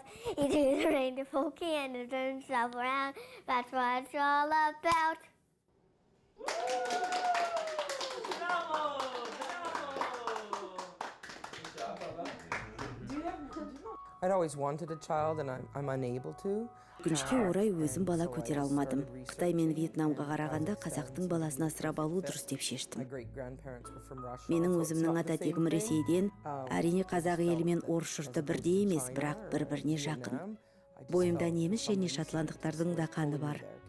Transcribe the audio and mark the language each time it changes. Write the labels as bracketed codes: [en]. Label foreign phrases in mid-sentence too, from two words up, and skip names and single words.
[en] You do the rain, the pokey, and you turn yourself around. That's what it's all about. I'd always wanted a child and I'm unable to. [kk] Өкінішке орай өзім бала көтере алмадым. Қытай мен Вьетнамға қарағанда қазақтың баласын асырап алу дұрыс деп шештім. Менің өзімнің ата тегім Ресейден, әрине қазақ елі мен орыс жұрты бірдей емес, бірақ бір-біріне жақын. Бойымда неміс және шотландықтардың да қаны бар.